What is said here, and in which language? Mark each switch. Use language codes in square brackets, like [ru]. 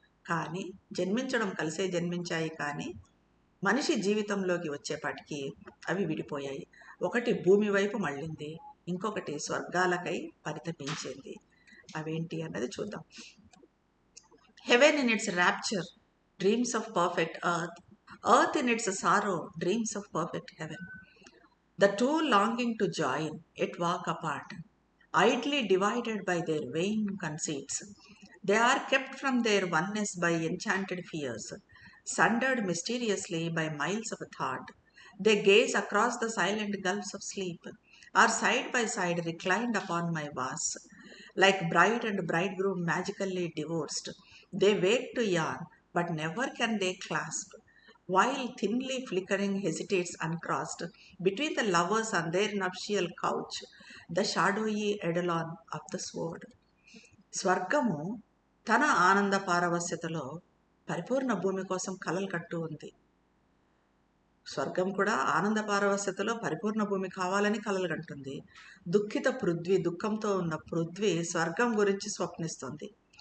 [te] కానీ జన్మించడం కలిసే జన్మించాయి, కానీ మనిషి జీవితంలోకి వచ్చేపాటికి అవి విడిపోయాయి. ఒకటి భూమి వైపు మళ్ళింది, ఇంకొకటి స్వర్గాలకై పరితపించింది. అవేంటి అన్నది చూద్దాం. [en] Heaven in its rapture dreams of perfect earth, Earth in its sorrow dreams of perfect heaven. The two longing to join, yet walk apart, idly divided by their vain conceits. They are kept from their oneness by enchanted fears, sundered mysteriously by miles of thought. They gaze across the silent gulfs of sleep, are side by side reclined upon my vase. Like bride and bridegroom magically divorced, they wake to yawn, but never can they clasp. While thinly flickering hesitates uncrossed between the lovers on their nuptial couch, the shadowy eidolon of the sword. [te] స్వర్గము తన ఆనంద పారవస్యతలో పరిపూర్ణ భూమి కోసం కలలు కట్టు ఉంది. స్వర్గం కూడా ఆనంద పారవస్యతలో పరిపూర్ణ భూమి కావాలని కలలు కంటుంది. దుఃఖిత పృథ్వీ, దుఃఖంతో ఉన్న పృథ్వీ స్వర్గం గురించి స్వప్నిస్తుంది.